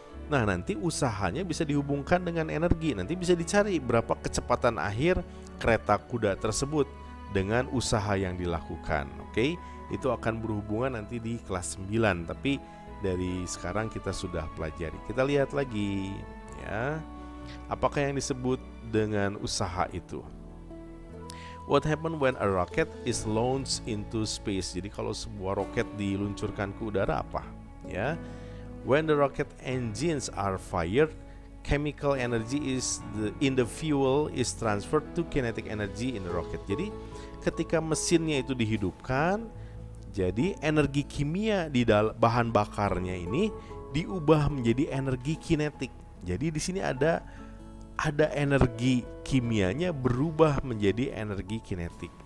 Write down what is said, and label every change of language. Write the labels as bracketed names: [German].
[Indonesian] Nah, nanti usahanya bisa dihubungkan dengan energi. Nanti bisa dicari berapa kecepatan akhir kereta kuda tersebut dengan usaha yang dilakukan. Oke, itu akan berhubungan nanti di kelas 9. Tapi dari sekarang kita sudah pelajari. Kita lihat lagi ya. Apakah yang disebut dengan usaha itu? [English] What happen when a rocket is launched into space? [Indonesian] Jadi kalau sebuah roket diluncurkan ke udara apa? Ya. [English] When the rocket engines are fired, chemical energy in the fuel is transferred to kinetic energy in the rocket. [Indonesian] Jadi ketika mesinnya itu dihidupkan, jadi energi kimia di bahan bakarnya ini diubah menjadi energi kinetik. Jadi di sini ada energi kimianya berubah menjadi energi kinetik.